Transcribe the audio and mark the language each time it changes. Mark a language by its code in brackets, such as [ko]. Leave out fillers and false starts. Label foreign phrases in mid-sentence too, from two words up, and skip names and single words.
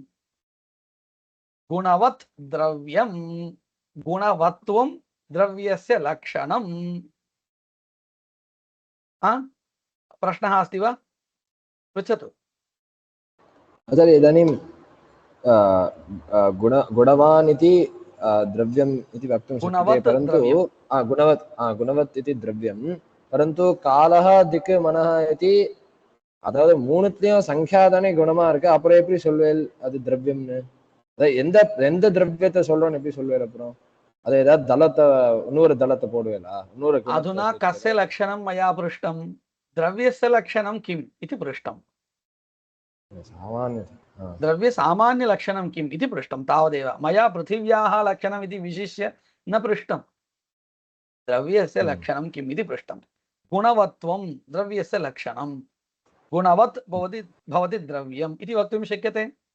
[sa] गुणवत् द्रव्यं गुणवत्वं द्रव्यस्य लक्षणं प्रश्नः अस्ति वा पृच्छतु आचार्य इदानीं गुणवान् इति द्रव्यम् इति वक्तुं शक्यते परन्तु गुणवत् इति द्रव्यं परन्तु कालः दिक् मनः इति [ta] அதாவது மூணுத்தையும் சங்க்யா தானே குணமா இருக்கு அப்புறம் எப்படி சொல்வேல் அது திரவியம்னு எந்த எந்த திரவியத்தை சொல்றோம்னு எப்படி சொல்வேல் அப்புறம் அது ஏதாவது தளத்தை இன்னொரு தளத்தை போடுவேலா இன்னொரு [sa] अधुना कस्य लक्षणं मया पृष्टं द्रव्यस्य लक्षणं किम् इति पृष्टं सामान्य द्रव्य सामान्य लक्षणं किम् इति पृष्टं तावदेव मया पृथिव्याः लक्षणम् इति विशिष्य न पृष्टं द्रव्यस्य लक्षणं किम् इति पृष्टं गुणवत्वं द्रव्यस्य लक्षणं गुणवत् भवति द्रव्यम् इति वक्तुं शक्यते